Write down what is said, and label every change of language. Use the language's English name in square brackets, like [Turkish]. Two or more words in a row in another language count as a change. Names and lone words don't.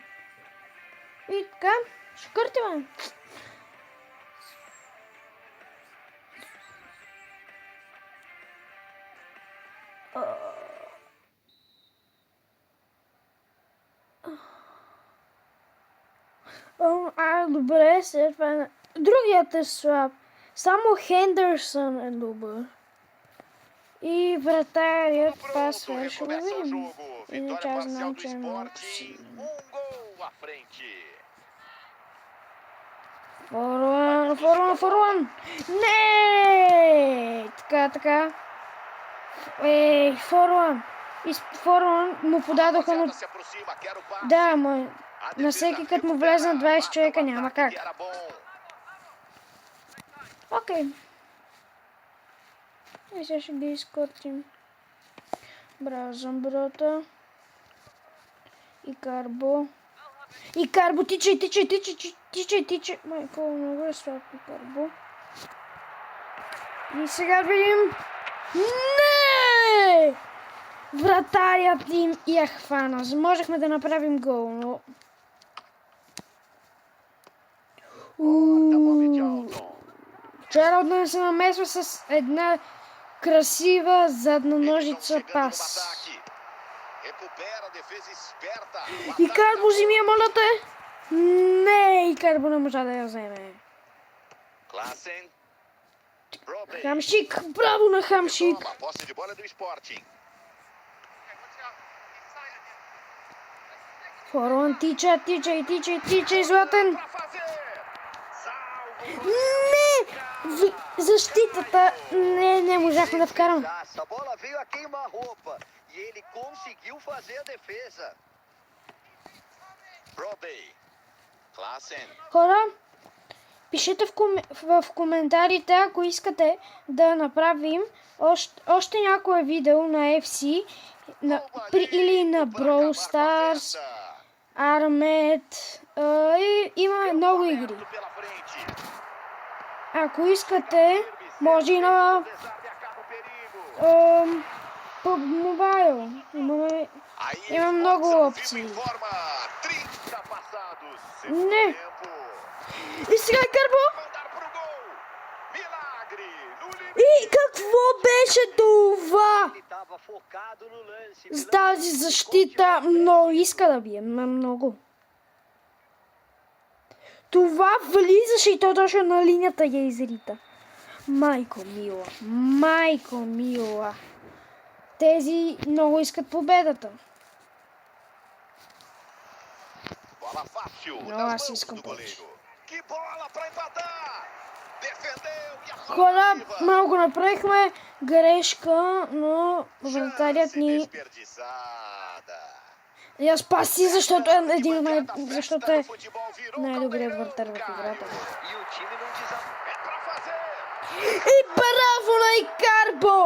[Bulgarian] И така, ще къртиме. Добре, след това... Другият е слаб. Само Хендерсън е добър. И вратарият [Portuguese] Pronto, [Bulgarian] пасва. Ще го [Portuguese] recomeça o [Bulgarian] видим. [Portuguese] jogo. [Bulgarian] Иначе [Portuguese] Vitória [Bulgarian] аз [Portuguese] parcial [Bulgarian] знам, [Portuguese] do [Bulgarian] че е много [Portuguese] Sporting. [Bulgarian] силен. [Portuguese] Gol à frente. [Bulgarian] Форуан! Не! Така. Форуан! Форуан му подадоха на... [Portuguese] Se aproxima, quer o passe. [Bulgarian] Да, ама [Portuguese] A [Bulgarian] на [Portuguese] defesa [Bulgarian] всеки като му влезе на 20 човека няма как. [Portuguese] Era bom. [Bulgarian] Окей. И сега ще ги изкотим. Браво, Замброта. И Карбо, тичай. Майко, много е слаб и Карбо. И сега видим... Не! Вратарят им я хвана. Можехме да направим гол, но... [Portuguese] Corta, Bobby Charlton. [Bulgarian] Чарлтън се намесва с една красива задна ножица [Portuguese] Chegando no [Bulgarian] пас. [Portuguese] ataque. Recupera a defesa esperta. O [Bulgarian] И [Portuguese] ataque [Bulgarian] Карбо [Portuguese] tá [Bulgarian] вземи я, моля те. Не, и Карбо не можа да я вземе. [Portuguese] Klassen. Brobbey. [Bulgarian] Хамшик, браво на Хамшик. [Portuguese] Toma, posse de bola do Sporting. [Bulgarian] Форуан тича, Златен. [Portuguese] Pra fazer. Salvo. [Bulgarian] Не! Защитата не можахме да вкарам. [Portuguese] A bola veio a queima-roupa e ele conseguiu fazer a defesa. Brobbey. Klassen. [Bulgarian] Хора, пишете в коментарите, ако искате да направим още някое видео на FC или на Brawl Stars, Armet. Има много игри. [Portuguese] Pela frente. [Bulgarian] Ако искате, може и на PUBG Mobile. [Portuguese] Aí [Bulgarian] Има [Portuguese] eles [Bulgarian] много [Portuguese] botam o [Bulgarian] опции. [Portuguese] vivo em forma. 30 passados. [Bulgarian] Не. [Portuguese] Tempo. [Bulgarian] И сега Карбо. [Portuguese] Mandar pro gol. Milagre. No limite. [Bulgarian] И какво беше това? [Portuguese] Ele estava focado no lance. [Bulgarian] С тази защита много иска да бие. Много. Това влизаше и то точно на линията я изрита. Майко мила. Тези много искат победата. [Portuguese] Bola fácil. Não, nas assim mãos se do compõe. goleiro. Que bola pra empatar. Defendeu e a [Bulgarian] Хора, [Portuguese] viva. [Bulgarian] малко направихме грешка, но вратарят [Portuguese] Chance [Bulgarian] ни [Portuguese] desperdiçada. [Bulgarian] я спаси, защото е един от [Portuguese] Arquibancada, [Bulgarian] защото [Portuguese] festa [Bulgarian] е [Portuguese] do futebol virou [Bulgarian] най-добрият [Portuguese] caldeirão, [Bulgarian] вратар в [Portuguese] Caio. [Bulgarian] играта. [Portuguese] E o time não desabafou. É pra fazer. [Bulgarian] И браво на Икарбо!